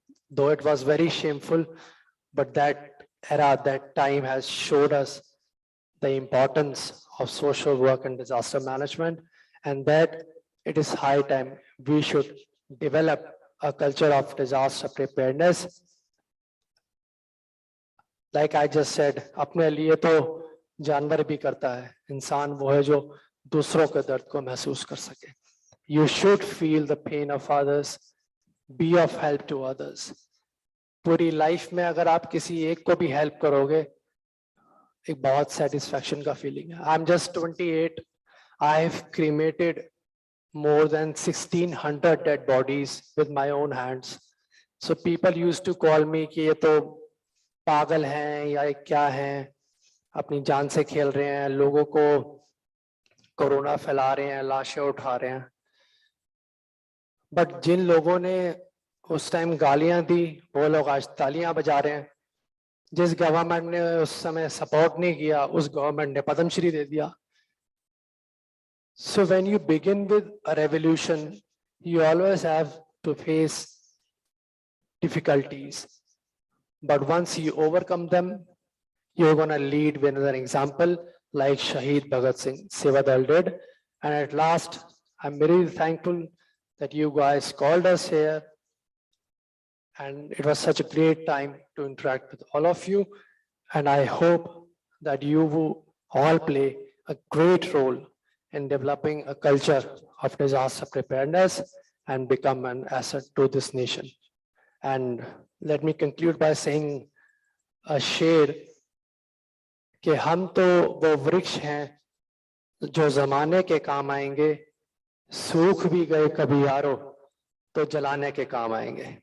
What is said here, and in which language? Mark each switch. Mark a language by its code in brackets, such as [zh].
[en] Though it was very shameful, but that era, that time has showed us the importance of social work and disaster management, and that it is high time we should develop a culture of disaster preparedness. Like I just said, [hi] अपने लिए तो जानवर भी करता है, इंसान वो है जो दूसरों के दर्द को महसूस कर सके. [en] You should feel the pain of others, be of help to others. [hi] पूरी लाइफ में अगर आप किसी एक को भी हेल्प करोगे, एक बहुत satisfaction का feeling है. [en] I'm just 28. I've cremated more than 1,600 dead bodies with my own hands. So people used to call me [hi] कि ये तो पागल हैं या क्या हैं, अपनी जान से खेल रहे हैं, लोगों को कोरोना फैला रहे हैं, लाशें उठा रहे हैं. बट जिन लोगों ने उस टाइम गालियां दी, वो लोग आज तालियां बजा रहे हैं. जिस गवर्नमेंट ने उस समय सपोर्ट नहीं किया, उस गवर्नमेंट ने पद्मश्री दे दिया. [en] So when you begin with a revolution, you always have to face difficulties. But once you overcome them, you're going to lead with another example like Shahid Bhagat Singh Sevadal did. And at last, I'm very thankful that you guys called us here. And it was such a great time to interact with all of you. And I hope that you will all play a great role in developing a culture of disaster preparedness and become an asset to this nation. And let me conclude by saying a [hi] शेर कि हम तो वो वृक्ष हैं जो जमाने के काम आएंगे, सूख भी गए कभी यारो तो जलाने के काम आएंगे।